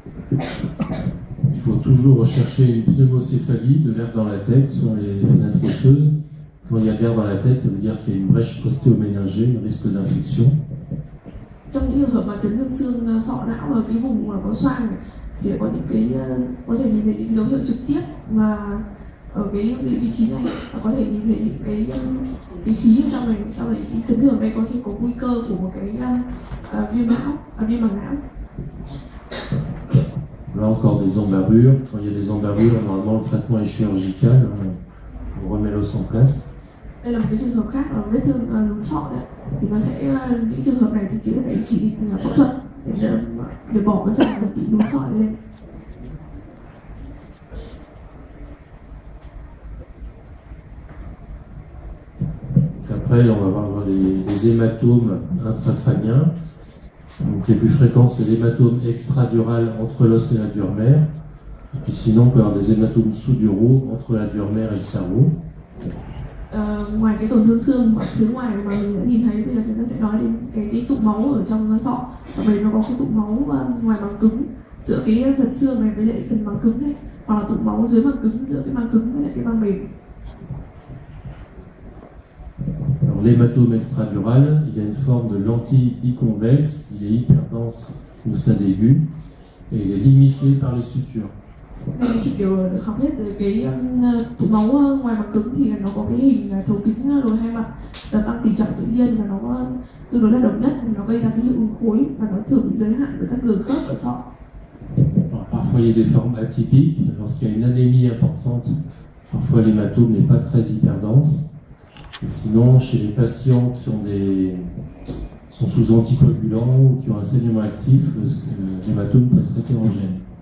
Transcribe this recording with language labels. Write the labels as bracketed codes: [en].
[fr] Il faut toujours rechercher une pneumocéphalie, de l'air dans la tête sur les fenêtres osseuses. Quand il y a de l'air dans la tête, ça veut dire qu'il y a une brèche ostéoméningée, un risque d'infection. [vi] Trong những trường hợp mà chấn thương xương sọ não ở cái vùng mà có xoang này, thì có những cái có thể nhìn thấy những dấu hiệu trực tiếp mà ở cái vị trí này, và có thể nhìn thấy những cái khí ở trong này, sau này cái chấn thương này có thể có nguy cơ của một cái viêm màng não. [fr] Là encore des embarrures. Quand il y a des embarrures, normalement le traitement est chirurgical. On remet l'os en place. [vi] Đây là một cái trường hợp khác là vết thương lún sọ đấy, thì nó sẽ những trường hợp này thì chỉ phải chỉ định phẫu thuật để bỏ cái phần bị lún sọ lên. [fr] Après, on va voir les hématomes intracrâniens. Donc les plus fréquents, c'est l'hématome extradural entre l'os et la dure mère. Et puis sinon, on peut avoir des hématomes sous-duraux entre la dure mère et le cerveau. [vi] Ngoài cái tổn thương xương ở phía ngoài mà mình đã nhìn thấy, bây giờ chúng ta sẽ nói đến cái tụ máu ở trong sọ. Trong đấy nó có cái tụ máu ngoài màng cứng giữa cái phần xương này với lại phần màng cứng này, hoặc là tụ máu dưới màng cứng giữa cái màng cứng với lại cái màng mềm. [fr] L'hématome extradural, il a une forme de lentille biconvexe, il est hyperdense au stade aigu et il est limité par les sutures. [vi] Nên chị đều được học hết về cái tụ máu ngoài màng cứng thì nó có cái hình thấu kính lồi hai mặt, tăng tỷ trọng tự nhiên và nó tương đối là độc nhất, nó gây ra cái hiệu ứng khối và nó thường bị giới hạn với các đường khớp ở sọ. [fr] Parfois il y a des formes atypiques, lorsqu'il y a une anémie importante, parfois l'hématome n'est pas très hyperdense. Et sinon, chez les patients qui sont sous anticoagulants ou qui ont un saignement actif, l'hématome peut être hétérogène.